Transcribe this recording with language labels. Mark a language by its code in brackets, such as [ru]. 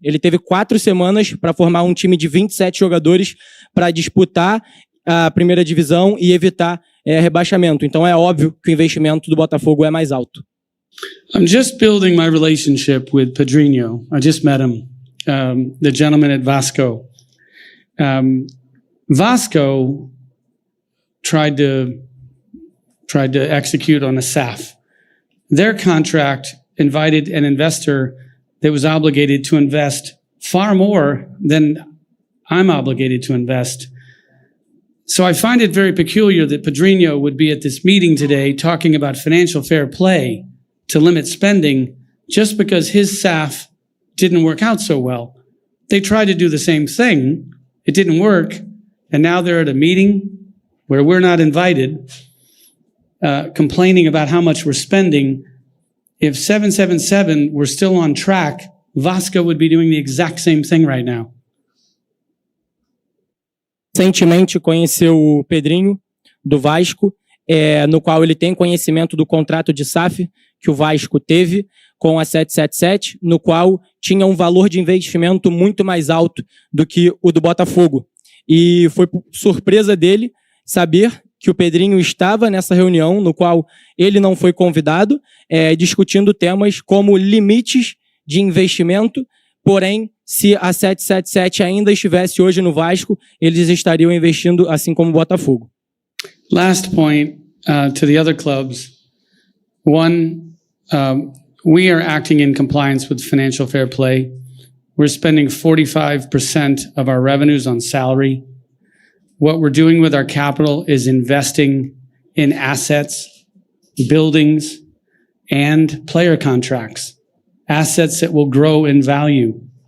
[pt] Ele teve 4 semanas para formar um time de 27 jogadores para disputar a primeira divisão e evitar rebaixamento. Então é óbvio que o investimento do Botafogo é mais alto. [en] I'm just building my relationship with Pedrinho. I just met him, the gentleman at Vasco. Vasco tried to execute on a SAF. Their contract invited an investor that was obligated to invest far more than I'm obligated to invest. So I find it very peculiar that Pedrinho would be at this meeting today talking about financial fair play to limit spending just because his SAF didn't work out so well. They tried to do the same thing, it didn't work, and now they're at a meeting where we're not invited, complaining about how much we're spending. If 777 were still on track, Vasco would be doing the exact same thing right now. [pt] Recentemente conheceu o Pedrinho, do Vasco, no qual ele tem conhecimento do contrato de SAF que o Vasco teve. com a 777, no qual tinha um valor de investimento muito mais alto do que o do Botafogo. E foi surpresa dele saber que o Pedrinho estava nessa reunião, no qual ele não foi convidado, discutindo temas como limites de investimento. Porém, se a 777 ainda estivesse hoje no Vasco, eles estariam investindo assim como o Botafogo. [en] Last point to the other clubs. One, we are acting in compliance with financial fair play. We're spending 45% of our revenues on salary. What we're doing with our capital is investing in assets, buildings, and player contracts, assets that will grow in value.